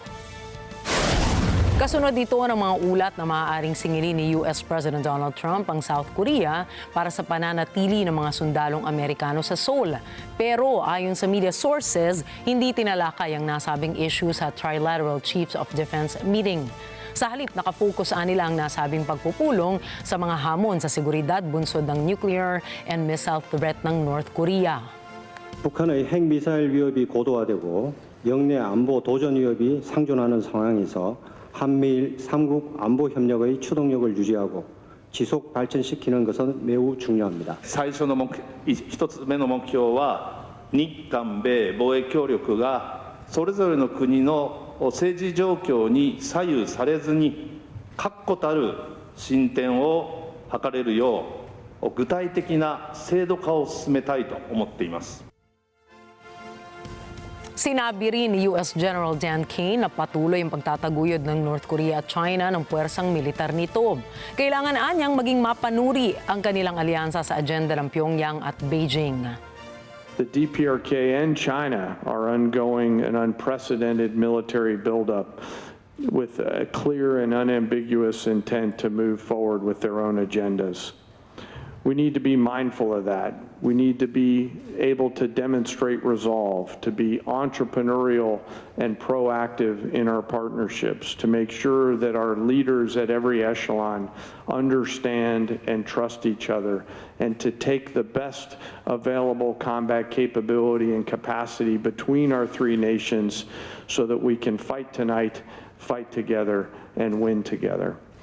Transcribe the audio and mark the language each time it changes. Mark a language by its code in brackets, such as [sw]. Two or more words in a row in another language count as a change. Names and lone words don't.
[tl] Kasunod ito ng mga ulat na maaaring singilin ni US President Donald Trump ang South Korea para sa pananatili ng mga sundalong Amerikano sa Seoul. Pero ayon sa [en] media sources, [tl] hindi tinalakay ang nasabing issue sa Trilateral Chiefs of Defense meeting. Sa halip, nakafocus nila ang nasabing pagpupulong sa mga hamon sa seguridad bunsod ng [en] nuclear and missile threat [tl] ng North Korea. [ko] 북한의 핵미사일 위협이 고도화되고 영내 안보 도전 위협이 상존하는 상황에서 한미일 3국 안보 협력의 추동력을 유지하고 지속 발전시키는 것은 매우 중요합니다. [ja] 最初の一つ目の目標は日韓米防衛協力がそれぞれの国の政治状況に左右されずに確固たる進展を図れるよう具体的な制度化を進めたいと思っています。 [tl] Sinabi rin ni US General Dan Kane na patuloy ang pagtataguyod ng North Korea at China ng puwersang militar nito. Kailangan anyang maging mapanuri ang kanilang alyansa sa agenda ng Pyongyang at Beijing. [en] The DPRK and China are undergoing an unprecedented military buildup with a clear and unambiguous intent to move forward with their own agendas. We need to be mindful of that. We need to be able to demonstrate resolve, to be entrepreneurial and proactive in our partnerships, to make sure that our leaders at every echelon understand and trust each other, and to take the best available combat capability and capacity between our three nations so that we can fight tonight, fight together, and win together.